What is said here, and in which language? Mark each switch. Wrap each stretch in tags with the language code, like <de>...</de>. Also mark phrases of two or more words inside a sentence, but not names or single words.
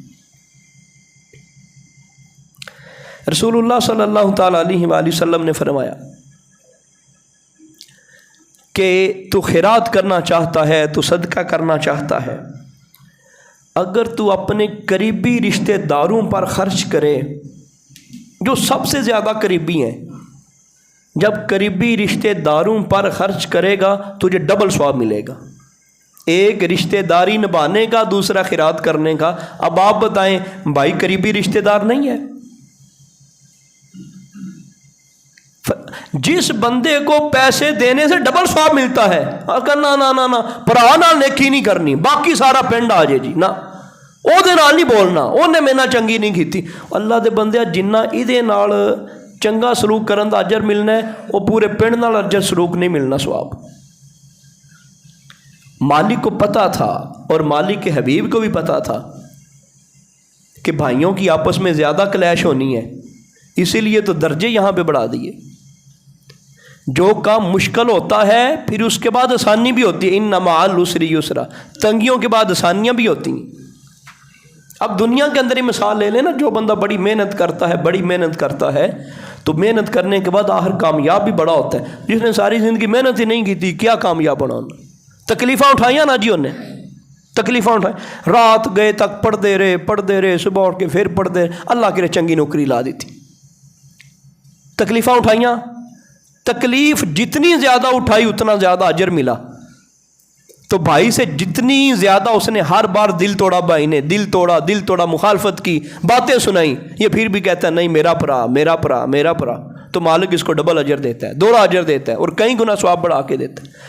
<ur>رسول اللہ صلی اللہ تعالی علیہ وآلہ وسلم نے فرمایا کہ تو خیرات کرنا چاہتا ہے، تو صدقہ کرنا چاہتا ہے، اگر تو اپنے قریبی رشتہ داروں پر خرچ کرے جو سب سے زیادہ قریبی ہیں، جب قریبی رشتہ داروں پر خرچ کرے گا تجھے ڈبل ثواب ملے گا، ایک رشتہ داری نبھانے کا، دوسرا خیرات کرنے کا۔ اب آپ بتائیں بھائی قریبی رشتہ دار نہیں ہے، جس بندے کو پیسے دینے سے ڈبل ثواب ملتا ہے،</ur> <pa>نا پرا نال نیکی نہیں کرنی، باقی سارا پنڈ آ جائے جی نا، او دے نال نہیں بولنا، اونے میرے نال چنگی نہیں کیتی۔ اللہ دے بندے جنہ ایدے نال چنگا سلوک کرن دا اجر ملنا ہے، وہ پورے پنڈ نال اجر سلوک نہیں ملنا ثواب۔</pa> <ur>مالک کو پتا تھا اور مالک کے حبیب کو بھی پتا تھا کہ بھائیوں کی آپس میں زیادہ کلیش ہونی ہے، اسی لیے تو درجے یہاں پہ بڑھا دیے۔ جو کام مشکل ہوتا ہے پھر اس کے بعد آسانی بھی ہوتی ہے،</ur> <ar>ان مع العسر یسرا،</ar> <ur>تنگیوں کے بعد آسانیاں بھی ہوتی ہیں۔ اب دنیا کے اندر ہی مثال لے لیں نا، جو بندہ بڑی محنت کرتا ہے، بڑی محنت کرتا ہے، تو محنت کرنے کے بعد آخر کامیاب بھی بڑا ہوتا ہے۔ جس نے ساری زندگی محنت ہی نہیں کی تھی کیا کامیاب ہونا؟</ur> <pa>تکلیفاں اٹھائیاں نا جی،</pa> <ur>انہیں تکلیفاں اٹھائیں، رات گئے تک پڑھتے رہے، صبح اٹھ کے پھر پڑھتے رہے، اللہ کے چنگی نوکری لا دی تھی،</ur> <pa>تکلیفاں اٹھائیاں۔</pa> <ur>تکلیف جتنی زیادہ اٹھائی اتنا زیادہ اجر ملا، تو بھائی سے جتنی زیادہ اس نے ہر بار دل توڑا، بھائی نے دل توڑا، مخالفت کی، باتیں سنائی، یہ پھر بھی کہتا ہے نہیں میرا پرا، تو مالک اس کو ڈبل اجر دیتا ہے، دوہرا اجر دیتا ہے اور کئی گنا ثواب بڑھا کے دیتا ہے۔</ur>